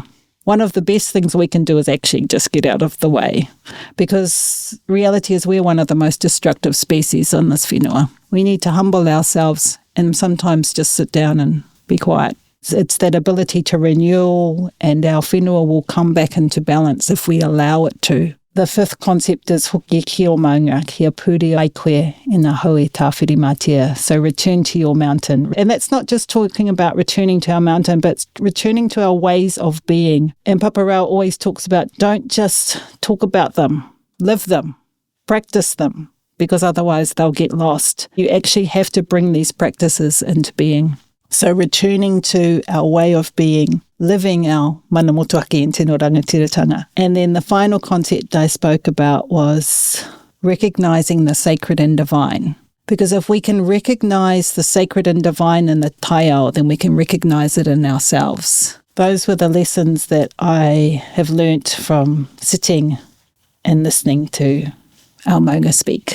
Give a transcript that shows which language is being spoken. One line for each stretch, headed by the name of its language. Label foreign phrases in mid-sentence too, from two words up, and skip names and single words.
English: One of the best things we can do is actually just get out of the way, because reality is we're one of the most destructive species on this whenua. We need to humble ourselves and sometimes just sit down and be quiet. It's that ability to renewal, and our whenua will come back into balance if we allow it to. The fifth concept is
Māori: Hoki Maunga, kia purea ai koe e ngā hau e Tāwhirimātea.
English: So return to your mountain. And that's not just talking about returning to our mountain, but returning to our ways of being. And Papa Rao always talks about don't just talk about them, live them, practice them, because otherwise they'll get lost. You actually have to bring these practices into being. So returning to our way of being, living our
Māori: mana motuaki
English: in
Māori: tino rangatiratanga.
English: And then the final concept I spoke about was recognizing the sacred and divine. Because if we can recognize the sacred and divine in the Taiao, then we can recognize it in ourselves. Those were the lessons that I have learnt from sitting and listening to our maunga speak.